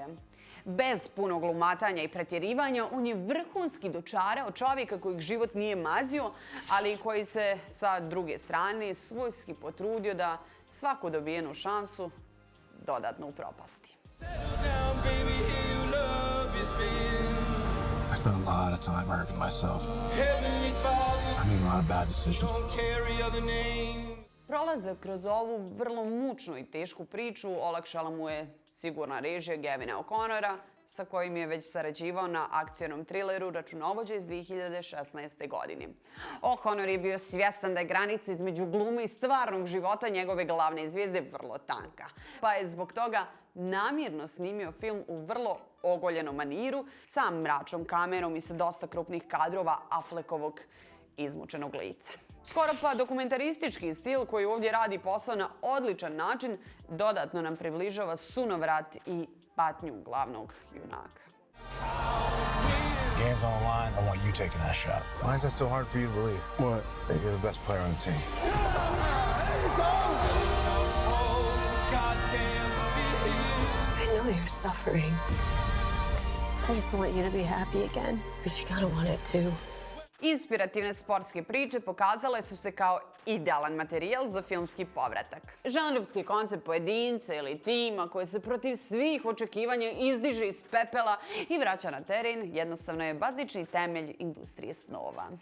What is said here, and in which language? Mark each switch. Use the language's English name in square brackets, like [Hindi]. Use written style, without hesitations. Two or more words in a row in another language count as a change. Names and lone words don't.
[Bosnian] Bez punog glumatanja i pretjerivanja, on je vrhunski dočarao čovjeka kojeg život nije mazio, ali koji se sa druge strane svojski potrudio da svaku dobijenu šansu dodatno upropasti. [English] I spent a lot of time hurting myself. Heavenly Father, I made a lot of bad decisions. don't carry other name. [Bosnian] Prolazak kroz ovu vrlo mučnu i tešku priču olakšala mu je sigurna režija Gavina O'Connora, sa kojim je već sarađivao na akcionom trileru Računovođa iz 2016. godine. O'Connor je bio svjestan da je granica između glume i stvarnog života njegove glavne zvijezde vrlo tanka, pa je zbog toga namjerno snimio film u vrlo ogoljenom maniru, sa mračnom kamerom i sa dosta krupnih kadrova Affleckovog izmučenog lica. Skoro pa dokumentaristički stil koji ovdje radi posao na odličan način dodatno nam približava sunovrat i patnju glavnog junaka. [English] Game's on the line. I want you taking that shot. Why is that so hard for you to believe? What? That you're the best player on the team. I know you're suffering. I just want you to be happy again, but you gotta want it too. [Bosnian] Inspirativne sportske priče pokazale su se kao idealan materijal za filmski povratak. Žanrovski koncept pojedinca ili tima koji se protiv svih očekivanja izdiže iz pepela i vraća na teren jednostavno je bazični temelj industrije snova.